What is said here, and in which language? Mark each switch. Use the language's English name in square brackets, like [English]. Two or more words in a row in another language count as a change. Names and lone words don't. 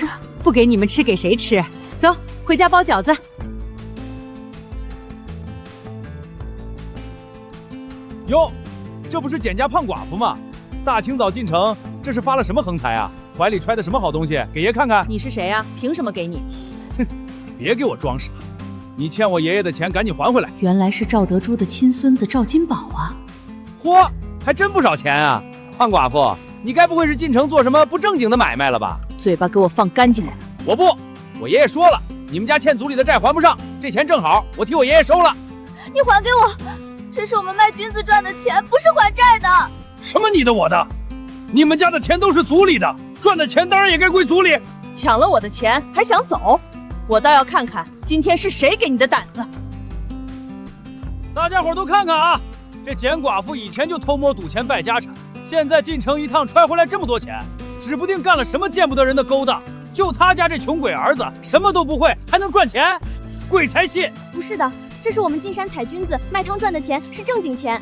[Chinese] 不給你們吃，給誰吃？走，回家包餃子。喲，這不是簡家胖寡婦嗎？大清早進城，這是發了什麼橫財啊？懷裡揣的什麼好東西？給爺看看。你是誰啊？憑什麼給你？哼，別給我裝傻！你欠我爺爺的錢，趕緊還回來。原來是趙德珠的親孫子趙金寶啊！嚯，還真不少錢啊！胖寡婦，你該不會是進城做什麼不正經的買賣了吧？嘴巴給我放乾淨點！我不，我爺爺說了，你們家欠族裡的債還不上，這錢正好，我替我爺爺收了。你還給我，這是我們賣菌子賺的錢，不是還債的。什麼你的我的？你們家的田都是族裡的，賺的錢當然也該歸族裡。搶了我的錢還想走？我倒要看看今天是誰給你的膽子！大家伙都看看啊，這簡寡婦以前就偷摸賭錢敗家產，現在進城一趟揣回來這麼多錢，指不定幹了什麼見不得人的勾當。就他家這窮鬼兒子，什麼都不會，還能賺錢？鬼才信！不是的，這是我們進山採菌子賣湯賺的錢，是正經錢。